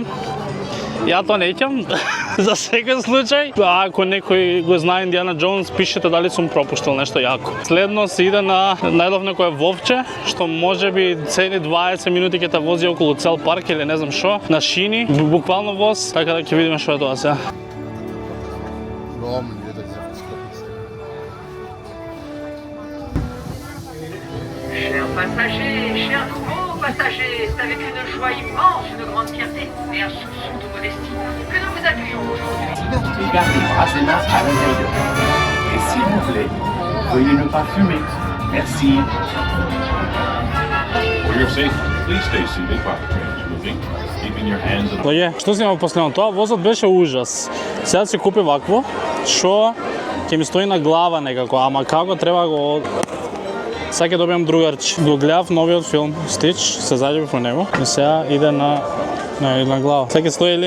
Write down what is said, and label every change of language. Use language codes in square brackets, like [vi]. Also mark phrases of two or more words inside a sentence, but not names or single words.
[mk] Ја тоа неќам, за секој случај. Ако некој го знае Индиана Джонс, пишете дали сум пропуштил нешто јако. Следно се иде на најдов некое вовче, што може би цели 20 минути ќе те вози околу цел парк или не знам што, на шини, буквално воз, така да ќе видиме што е тоа сега. [fr] Chers passagers, chers nouveaux passagers, c'est avec une joie immense, une grande fierté et un soupçon de modestie que nous vous accueillons aujourd'hui. Gardez Brassenas à l'intérieur. Et s'il vous plaît, veuillez ne pas fumer. Merci. [en] For your safety, please stay seated while the train is moving, keeping your hands on [mk] Тоа што си имал последно тоа, возот беше ужас. Сега си купи вакво, што ќе ми стои на глава некако, ама како треба го... Сега ќе добијам другарче. Го гледав новиот филм Стич, се зајдев во него и сега иде на глава. Сега ќе стои ли?